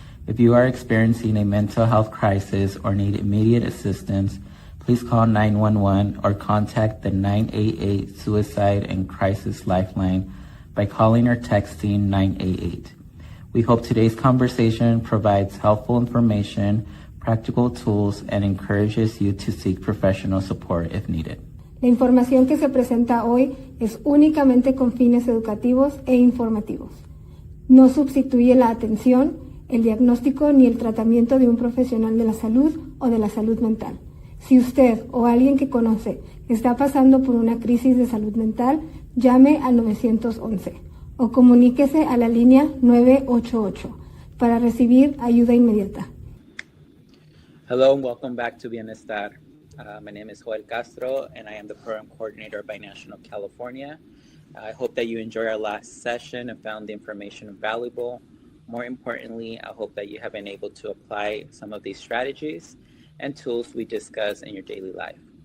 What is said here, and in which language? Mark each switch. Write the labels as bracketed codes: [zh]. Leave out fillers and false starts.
[en] If you are experiencing a mental health crisis or need immediate assistance, please call 911 or contact the 988 Suicide and Crisis Lifeline by calling or texting 988. We hope today's conversation provides helpful information, practical tools, and encourages you to seek professional support if needed. [es] La información que se presenta hoy es únicamente con fines educativos e informativos. No sustituye la atención, el diagnóstico ni el tratamiento de un profesional de la salud o de la salud mental. Si usted o alguien que conoce está pasando por una crisis de salud mental, llame al 911 o comuníquese a la línea 988 para recibir ayuda inmediata. [en] Hello and welcome back to Bienestar. My name is Joel Castro and I am the program coordinator by National California. I hope that you enjoyed our last session and found the information valuable. More importantly, I hope that you have been able to apply some of these strategies and tools we discuss in your daily life.